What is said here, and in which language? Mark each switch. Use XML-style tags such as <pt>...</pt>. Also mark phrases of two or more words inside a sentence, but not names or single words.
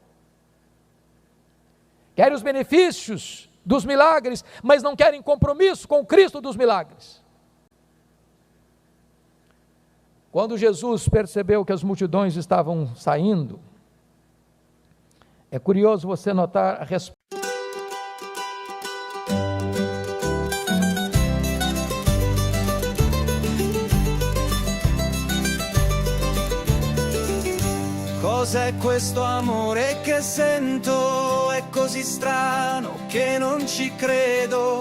<pt>Querem os benefícios dos milagres, mas não querem compromisso com o Cristo dos milagres. Quando Jesus percebeu que as multidões estavam saindo, é curioso você notar a resposta.</pt> <it>Cos'è questo amore che sento? È così strano che non ci credo.</it>